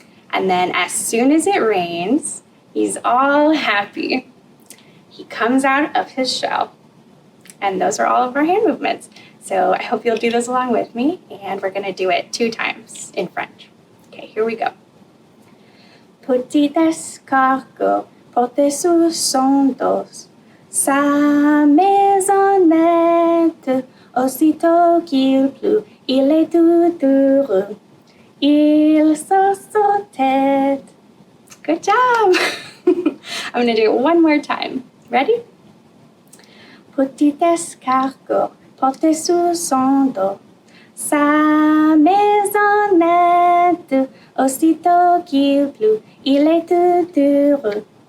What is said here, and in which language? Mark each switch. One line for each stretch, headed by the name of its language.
English: And then as soon as it rains, he's all happy. He comes out of his shell. And those are all of our hand movements. So I hope you'll do this along with me, and we're going to do it 2 times in French. Okay, here we go.
French: Petit escargot portait sous son dos sa maisonnette. Aussitôt qu'il pleut, il est tout heureux. Il sort sa tête.
English: Good job! I'm going to do it one more time. Ready?
French: Petit escargot portait sous son dos sa maisonnette. Aussitôt qu'il pleut, il est tout heureux.